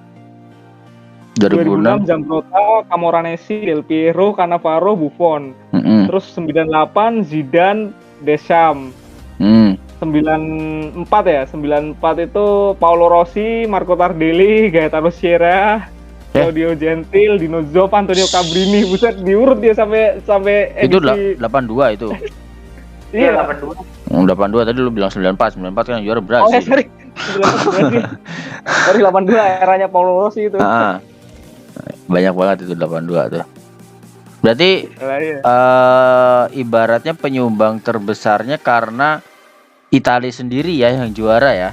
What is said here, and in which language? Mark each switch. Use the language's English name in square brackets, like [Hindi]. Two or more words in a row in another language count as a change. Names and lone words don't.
[Indonesian] 2006 Zambrotta, Camoranesi, Del Piero, Cannavaro, Buffon. Terus 98 Zidane, Deschamps. 94 itu Paolo Rossi, Marco Tardelli, Gaetano Sierra, Claudio Gentil, Dino Zoff, Antonio Cabrini. Buset, diurut dia sampai edisi. Itu 82 itu. Iya, 82 tadi lu bilang 94 kan yang juara Brasil. Oh ya, sorry. 82 eranya Paolo Rossi itu. Banyak banget itu 82 tuh. Berarti ibaratnya penyumbang terbesarnya karena Italia sendiri ya yang juara ya.